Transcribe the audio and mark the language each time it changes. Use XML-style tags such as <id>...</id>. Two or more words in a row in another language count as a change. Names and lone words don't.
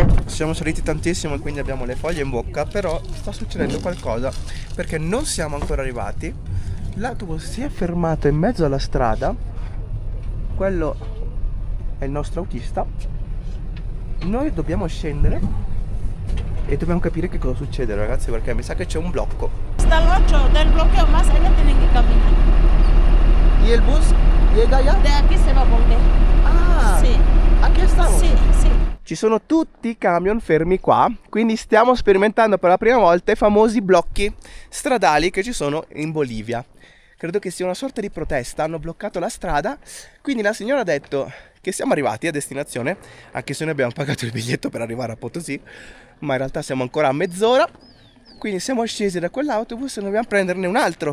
<it>Siamo saliti tantissimo e quindi abbiamo le foglie in bocca, però sta succedendo qualcosa perché non siamo ancora arrivati. L'autobus si è fermato in mezzo alla strada, quello è il nostro autista, noi dobbiamo scendere e dobbiamo capire che cosa succede ragazzi, perché mi sa che c'è un blocco.</it> <es>Hasta el 8 del bloqueo más allá tienen que caminar. ¿Y el bus llega allá? De aquí se va a volver. Ah, Sí. aquí estamos. Sí, sí.</es> <it>Ci sono tutti i camion fermi qua, quindi stiamo sperimentando per la prima volta i famosi blocchi stradali che ci sono in Bolivia. Credo che sia una sorta di protesta, hanno bloccato la strada, quindi la signora ha detto che siamo arrivati a destinazione, anche se noi abbiamo pagato il biglietto per arrivare a Potosí, ma in realtà siamo ancora a mezz'ora, quindi siamo scesi da quell'autobus e dobbiamo prenderne un altro.</it>